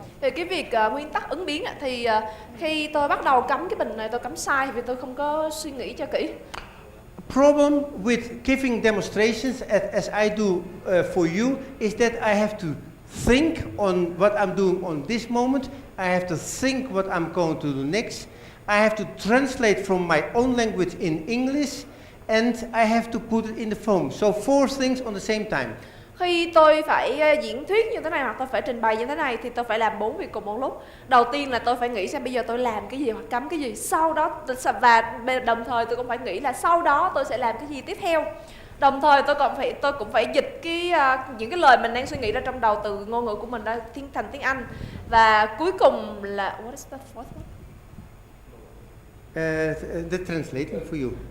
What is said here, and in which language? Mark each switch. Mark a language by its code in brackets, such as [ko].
[vi] Về cái việc nguyên tắc ứng biến thì khi tôi bắt đầu cắm cái bình này tôi cắm sai vì tôi không có suy nghĩ cho kỹ. [en] Problem with giving demonstrations as I do for you is that I have to think on what I'm doing on this moment. I have to think what I'm going to do next. I have to translate from my own language in English, and I have to put it in the phone. So 4 things on the same time. [vi] Khi tôi phải diễn thuyết như thế này hoặc tôi phải trình bày như thế này thì tôi phải làm 4 việc cùng một lúc. Đầu tiên là tôi phải nghĩ xem bây giờ tôi làm cái gì hoặc cắm cái gì. Sau đó và đồng thời tôi cũng phải nghĩ là sau đó tôi sẽ làm cái gì tiếp theo. Đồng thời tôi cũng phải dịch những cái lời mình đang suy nghĩ ra trong đầu từ ngôn ngữ của mình ra thành tiếng Anh. Và cuối cùng là [en] what is the fourth one? The translating for you.